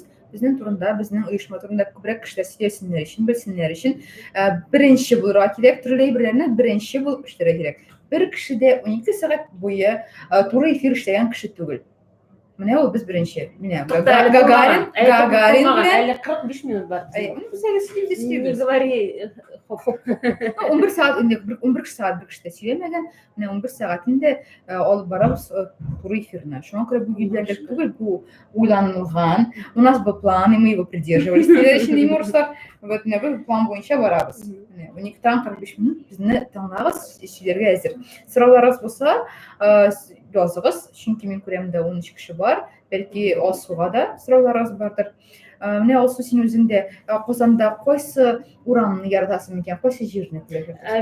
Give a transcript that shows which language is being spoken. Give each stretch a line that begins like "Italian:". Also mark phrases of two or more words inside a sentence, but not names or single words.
Tatar: Безнең турында, безнең оешма турында күбрәк кешеләр сөйләсеннәр өчен, белсеннәр өчен беренче булырга кирәк, төрле әйберләрне беренче булып эшләргә кирәк. Бер кеше дә 12 сәгать буе туры эфир эшләгән кеше түгел. Менә ул без беренче. Менә Гагарин әле 45 минут бар.
Russian: Не говори.
Tatar: 11 саат инде 11 саат бер кеше сөйләмәгән. Менә 11 саат инде алып барабыз туры эфирне. Шуңа күрә бу юлләрдә түгел, бу уйланылган.
Russian: У нас был план, и мы его придерживались. Следующий Немурсов, вот
Tatar: менә бу план буенча барабыз. Менә 12-тан 45 минут безне тыңлагыз, сөйләргә әзер. Сорауларыгыз булса, языгыз, чөнки мен күрәм дә 13 кеше бар. Бәлки Алсуга да сорауларыгыз бардыр. Менә Алсу син үзеңдә Казанда кайсы урамны яратасың икән, кайсы җирне күрәсең?